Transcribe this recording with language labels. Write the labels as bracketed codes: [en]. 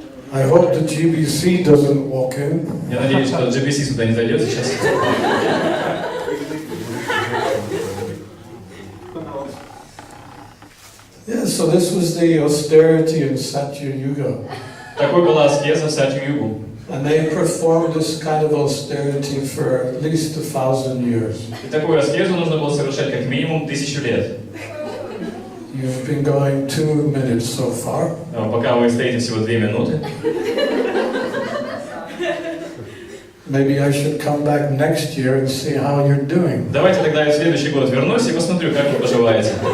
[en] I hope the GBC doesn't walk in. [ru] Я надеюсь, что GBC сюда не зайдет сейчас. [en] Yeah, so this was the austerity in Satya Yuga. [ru] Такой была аскеза в Сатью-югу. [en] And they performed this kind of austerity for at least 1,000 years. [ru] И такую аскезу нужно было совершать как минимум 1000 лет. [en] You've been going 2 minutes so far. [ru] Пока вы стоите всего 2 минуты. [en] Maybe I should come back next year and see how you're doing. [ru] Давайте тогда я в следующий год вернусь и посмотрю, как вы поживаете.